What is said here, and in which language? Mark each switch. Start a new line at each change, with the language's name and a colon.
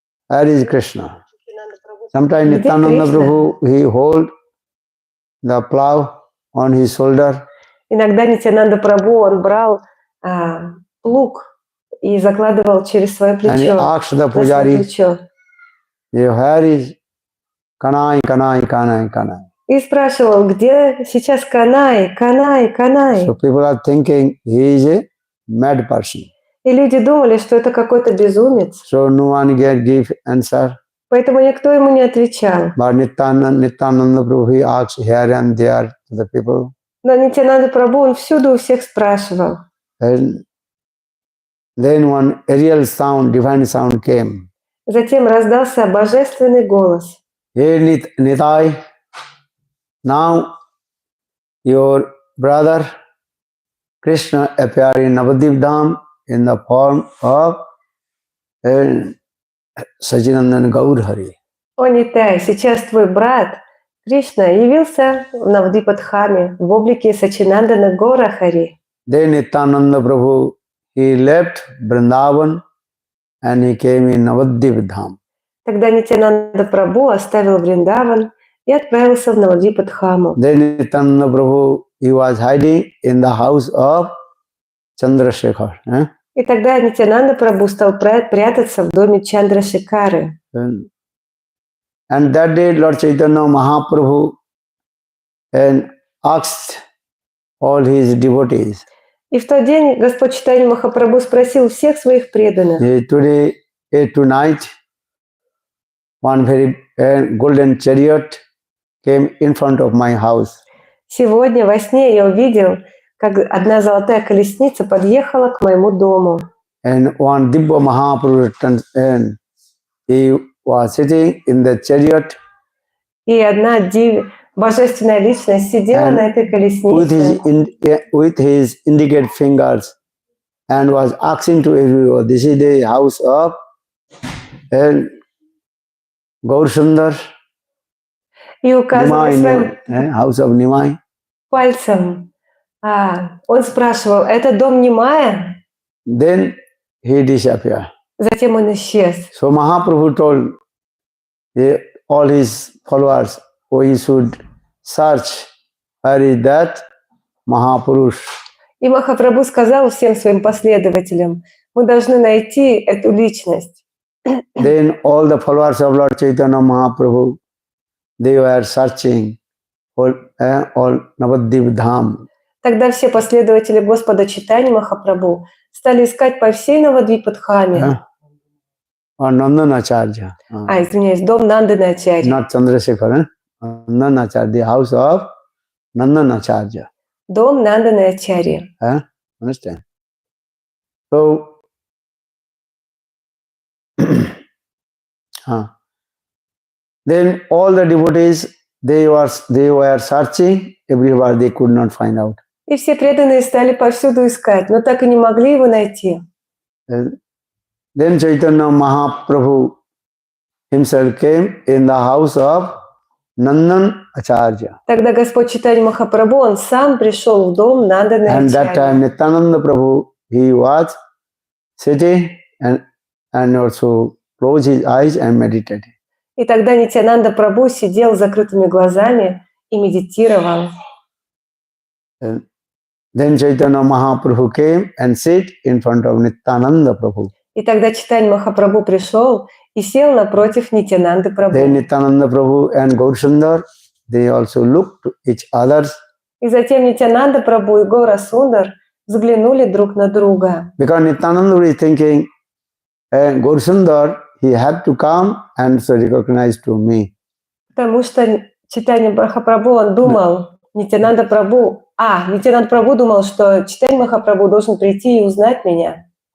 English: Where is Krishna? Sometimes Nityananda Prabhu, he hold the plow on his shoulder.
Russian: Иногда Нитьянанда Прабху, он брал плуг и закладывал через свое плечо.
English: And he asked the pujari, where is Kanai, Kanai, Kanai, Kanai?
Russian: И спрашивал, где сейчас Канай, Канай, Канай?
English: So people are thinking he is a mad person.
Russian: И люди думали, что это какой-то безумец.
English: So no one can give answer.
Russian: Поэтому никто ему не отвечал.
English: But Nityananda Prabhu, he asked here and there to the people.
Russian: Но Нитьянанда Прабху, он всюду у всех спрашивал.
English: And then one real sound, divine sound came.
Russian: Затем раздался божественный голос.
English: Hey Nitai, now your brother Krishna appeared in Navadip Dham in the form of Sachinandan Gaur Hari.
Russian: О Нитай, сейчас твой брат Кришна явился в Навдвипадхаме в облике Сачинандана Гора Хари.
English: Then Nityananda Prabhu, he left Vrindavan and he came in Navadvip Dham.
Russian: Тогда Нитьянанда Прабху оставил Вриндаван и отправился в Навдвипадхаму.
English: Then Nityananda Prabhu, he was hiding in the house of Chandrasekhar.
Russian: И тогда Нитьянанда Прабху стал прятаться в доме Чандрашекары.
English: And that day Lord Chaitanya Mahaprabhu asked all his devotees.
Russian: И в тот день Господь Чайтанья Махапрабху спросил всех своих преданных.
English: Today, tonight, one very golden chariot came in front of my house.
Russian: Сегодня во сне я увидел, как одна золотая колесница подъехала к моему дому.
English: And one Dibba Mahaprabhu, and he was sitting in the chariot.
Russian: И одна божественная личность сидела на этой колеснице.
English: With his indicate fingers and was asking to everyone, this is the house of Gaur Sundar.
Russian: И указывая своим
English: house of Nimai.
Russian: Пальцем. Он спрашивал, это дом Нимая?
English: Then he disappeared.
Russian: Затем он исчез.
English: So Mahaprabhu told all his followers, we should search where is that Mahapurush.
Russian: И Махапрабху сказал всем своим последователям, мы должны найти эту личность.
English: Then all the followers of Lord Chaitanya Mahaprabhu, they were searching for all Navadvip Dham.
Russian: Тогда все последователи Господа Чайтаньи Махапрабху стали искать по всей Навадвипадхаме.
English: Nandanacharya.
Russian: Извиняюсь, дом Нанданачарьи.
English: Not Chandrasekhar. Nandanacharya, the house of Nandanacharya.
Russian: Дом Нанданачарьи.
English: Understand? So, then all the devotees, they were searching everywhere, they could not find out.
Russian: И все преданные стали повсюду искать, но так и не могли его найти.
English: Then Chaitanya Mahaprabhu himself came in the house of Nandan Acharya.
Russian: Тогда Господь Чайтанья Махапрабху, он сам пришел в дом Нанданы
English: And that
Russian: Ачарьи.
English: time Nityananda Prabhu, he was sitting and also closed his eyes and meditated.
Russian: И тогда Нитьянанда Прабху сидел с закрытыми глазами и медитировал.
English: Then Chaitanya Mahaprabhu came and sat in front of Nityananda Prabhu.
Russian: И тогда Чайтанья Махапрабху пришел и сел напротив Нитьянанды Прабху.
English: Then Nityananda Prabhu and Gaur Sundar, they also looked to each other.
Russian: И затем Нитьянанда Прабху и Гора Сундар взглянули друг на друга.
English: Because Nityananda was thinking, Gaur Sundar, he had to come and so recognize to me.
Russian: Потому что Чайтанья Махапрабху, он думал, Нитьянанда Прабху думал, что Чайтанья Махапрабху должен прийти и узнать меня.